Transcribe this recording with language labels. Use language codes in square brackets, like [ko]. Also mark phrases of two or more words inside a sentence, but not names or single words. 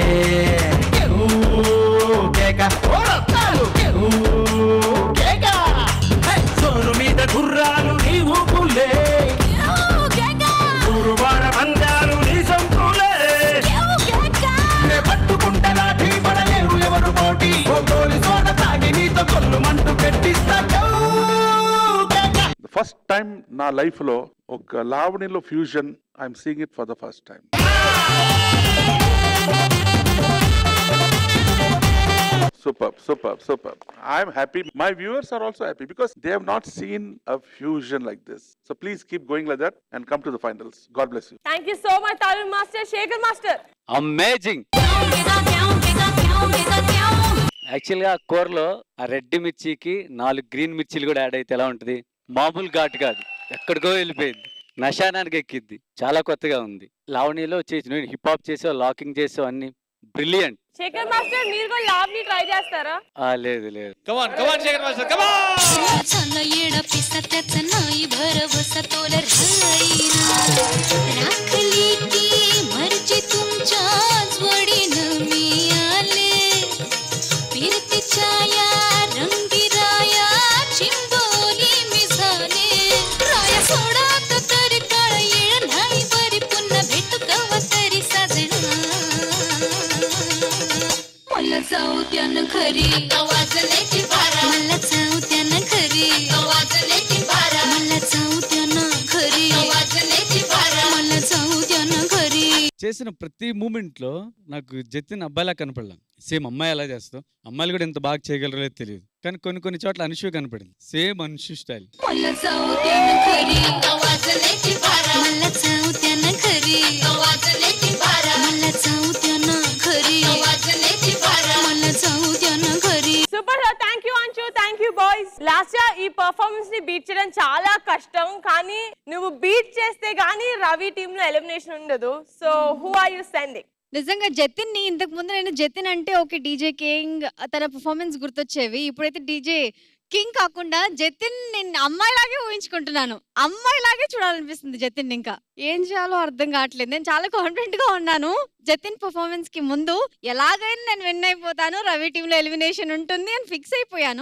[te] కేక రత్తాలు కేక సోరు మీద గుర్రాలు నీ ఊపులే గురువార మందాలు నీ సంపులే పట్టుకుంటే లాఠీ పడలేరు ఎవరు పోటీ గోలి సోడ తాగి నీతో కొల్లు మంటూ పెట్టిస్తా. [en] first time [te] నా లైఫ్ లో ఒక లావణిలో [en] fusion I'm seeing it for the first time. Superb. I am happy. My viewers are also happy because they have not seen a fusion like this. So please keep going like that and come to the finals. God bless you. Thank you so much, Tarun Master. Shekhar Master. amazing. [te] యాక్చువల్గా ఆ కూరలో ఆ రెడ్ మిర్చికి 4 గ్రీన్ మిర్చిలు కూడా యాడ్ అయితే ఎలా ఉంటుంది? మామూలు ఘాటు కాదు, ఎక్కడికో వెళ్ళిపోయింది, నశానానికి ఎక్కిద్ది. చాలా కొత్తగా ఉంది. లావణిలో చేసి [en] hip hop [te] చేసావు, లాకింగ్ చేసావు, అన్ని బ్రిలియంట్. శేఖర్ మాస్టర్, మీరు కూడా లావ్ని ట్రై చేస్తారా? లేదు [en] come on Shekhar Master, come on. [mr] चला येडा पिसा त्याचा नाही भरवसा तोला राहीना राखली ती मर्जी तुमच्याच वडीन मी आले फिरती छाया रंगी राया चिंबोली मी झाले राया सोडा तरी काळ येळ नाही बरी पुन्हा भेटू कवा तरी साजना मला जाऊ त्यानं खरी आवाजल्याची बारा मला जाऊ त्यानं खरी आवाजल्याची बारा मला जाऊ त्यानं खरी आवाजल्याची बारा मला जाऊ त्यानं खरी. [te] చేసిన ప్రతి మూమెంట్ లో నాకు జతిన్ అబ్బాయిలా కనపడలా. సేమ్ అమ్మాయి ఎలా చేస్తావు, అమ్మాయిలు కూడా ఎంత బాగా చేయగలరో తెలియదు, కానీ కొన్ని చోట్ల అనుషు కనపడింది. సేమ్ అనుషు స్టైల్. [mr] मला जाऊ त्यानं खरी आवाजल्याची बारा मला जाऊ त्यानं खरी आवाजल्याची बारा मला जाऊ त्यानं खरी आवाजल्याची बारा मला जाऊ त्यानं खरी. [en] Super. Thank you Anshu, thank you boys. last year [te] ఈ పర్ఫార్మెన్స్ ని బీట్ చేయడం చాలా కష్టం, కానీ నువ్వు బీట్ చేస్తే గానీ రవి టీమ్ లో ఎలిమినేషన్ ఉండదు. [en] so who are you sending? [te] నిజంగా జతిన్ ని ఇంతకు ముందు నేను జతిన్ అంటే ఓకే డీజే కింగ్ తన పర్ఫార్మెన్స్ గుర్తొచ్చేవి. ఇప్పుడైతే డీజే కింగ్ కాకుండా జతిన్ నేను అమ్మాయిలాగే ఊహించుకుంటున్నాను. అమ్మాయిలాగే చూడాలనిపిస్తుంది జతిన్. ఇంకా ఏం చేయాలో అర్థం కావట్లేదు. నేను చాలా కాన్ఫిడెంట్ గా ఉన్నాను. జతిన్ పర్ఫార్మెన్స్ కి ముందు ఎలాగైనా నేను విన్ అయిపోతాను, రవి టీమ్ లో ఎలిమినేషన్ ఉంటుంది అని ఫిక్స్ అయిపోయాను.